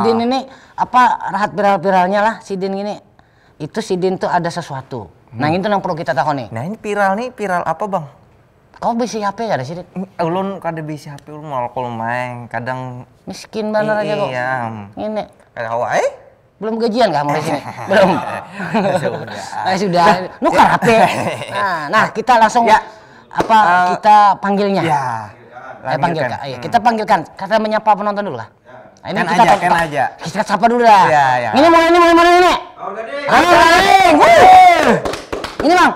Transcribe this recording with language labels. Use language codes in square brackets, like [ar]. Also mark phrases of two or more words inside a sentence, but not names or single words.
[bjn] Sidin ini rahat viral-viralnya lah Sidin ini. [id] Itu Sidin tuh ada sesuatu. Nah, itu yang perlu kita tahu nih. Nah, ini viral apa, Bang? [bjn] Kau bisi HP gak ada Sidin? Ulun kada bisi HP, ulun kalau main kadang [id] miskin banget aja kok. Iya. Ini. [bjn] Kada [id] Belum gajian kamu di sini? Belum. Sudah. Nukar HP. Nah, kita langsung kita panggilnya. Ya. Kita panggilkan. Kata menyapa penonton dulu lah. Nah, ini kan aja. Kita sapa dulu dah. Ya. Ini mulai ini. Halo, Gading. Ini, Bang.